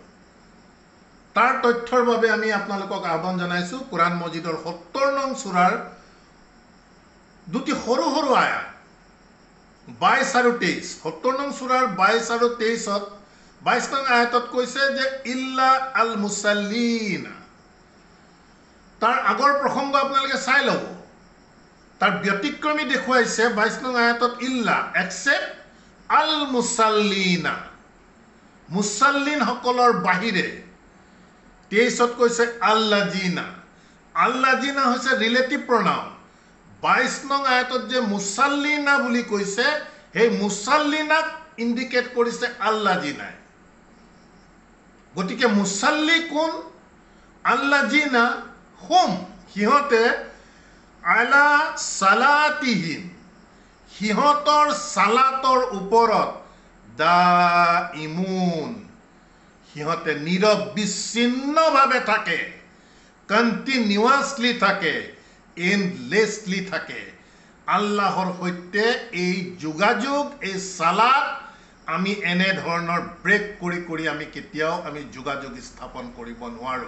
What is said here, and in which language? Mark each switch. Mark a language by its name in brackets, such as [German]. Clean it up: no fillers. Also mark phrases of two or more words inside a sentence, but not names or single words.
[Assamese] তাৰ তথ্যৰ বাবে আমি আপোনালোকক আহ্বান জনাইছোঁ, কোৰআন মজিদৰ ৭০ নং সূৰাৰ দুটি সৰু সৰু আয়াত ২২ আৰু ২৩, ৭০ নং সূৰাৰ ২২ আৰু ২৩ত ২২ নং আয়াতত কৈছে যে [Arabic] إلا المصلين. [Assamese] তাৰ আগৰ প্ৰসংগ আপোনালোকে চাই ল'ব। তাৰ ব্যতিক্ৰমী দেখুৱাইছে ২২ নং আয়াতত ইল্লা এক্সেপ্ট [Arabic] المصلين, [Assamese] মুসাল্লিনসকলৰ বাহিৰে। ২৩ত কৈছে আল্লাজিনা। আল্লাজিনা হৈছে [English] relative pronoun. [Assamese] ২২ নং আয়াতত যে মুসাল্লিনা বুলি কৈছে, সেই মুসাল্লিনাক ইণ্ডিকেট কৰিছে আল্লাজিনাই। গতিকে মুসাল্লি কোন? [Arabic] الذين هم, [Assamese] সিহঁতে [Arabic] على صلاتهم, [Assamese] সিহঁতৰ সালাতৰ ওপৰত দাইমুন, সিহঁতে নিৰবিচ্ছিন্নভাৱে থাকে, কণ্টিনিউৱাছলি থাকে, এণ্ডলেছলি থাকে। আল্লাহৰ সৈতে এই যোগাযোগ, এই সালাত আমি এনেধৰণৰ ব্ৰেক কৰি কৰি আমি কেতিয়াও আমি যোগাযোগ স্থাপন কৰিব নোৱাৰোঁ।